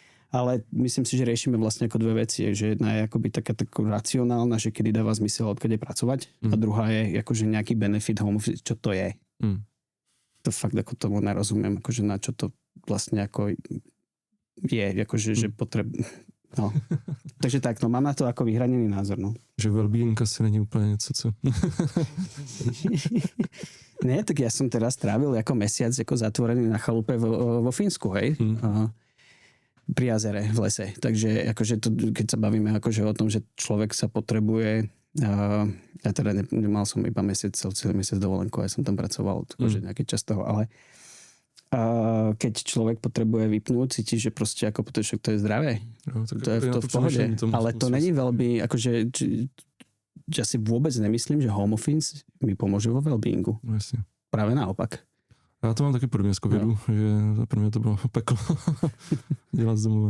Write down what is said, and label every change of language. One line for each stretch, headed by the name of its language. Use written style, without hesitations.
Slovak: Ale myslím si, že riešime vlastne ako dve veci. Že jedna je akoby taká racionálna, že kedy dáva zmysel odkade pracovať a druhá je akože nejaký benefit home office, čo to je. To fakt ako tomu nerozumiem, akože na čo to vlastne ako je, akože že No. Takže tak, no mám na to ako vyhranený názor, no.
Czech: Že well-being asi není úplně něco, co...
Slovak: Nie, tak ja som teraz strávil ako mesiac ako zatvorený na chalupe vo Fínsku, hej. Pri jazere, v lese. Takže akože to, keď sa bavíme akože o tom, že človek sa potrebuje... ja teda nemal som iba celý mesiac dovolenku, ja som tam pracoval akože nejaký čas toho, ale keď človek potrebuje vypnúť, cíti, že proste ako to je zdravé. No, tak to je to v pohode. Ale to není veľmi, akože ja si vôbec nemyslím, že home office mi pomôže vo wellbeingu.
Czech: Jasně. Právě naopak. Já to mám taky podobně z covidu, že pro mě to bylo peklo dělat z domova.